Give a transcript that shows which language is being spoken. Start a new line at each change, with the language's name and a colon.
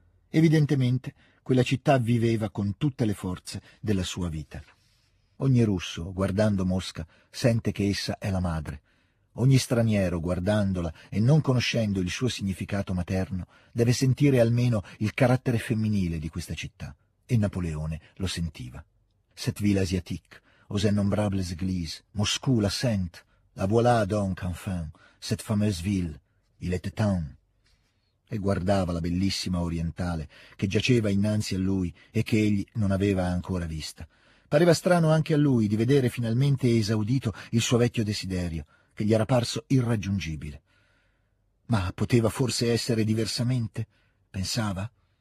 Italian: Evidentemente, quella città viveva con tutte le forze della sua vita. Ogni russo, guardando Mosca, sente che essa è la madre. Ogni straniero, guardandola e non conoscendo il suo significato materno, deve sentire almeno il carattere femminile di questa città. E Napoleone lo sentiva.
French: «Cette ville asiatique, aux innombrables églises, Moscou la sainte, la voilà donc enfin, cette fameuse ville, il était temps».
Italian: E guardava la bellissima orientale che giaceva innanzi a lui e che egli non aveva ancora vista. Pareva strano anche a lui di vedere finalmente esaudito il suo vecchio desiderio, che gli era parso irraggiungibile. Ma poteva forse essere diversamente? Pensava.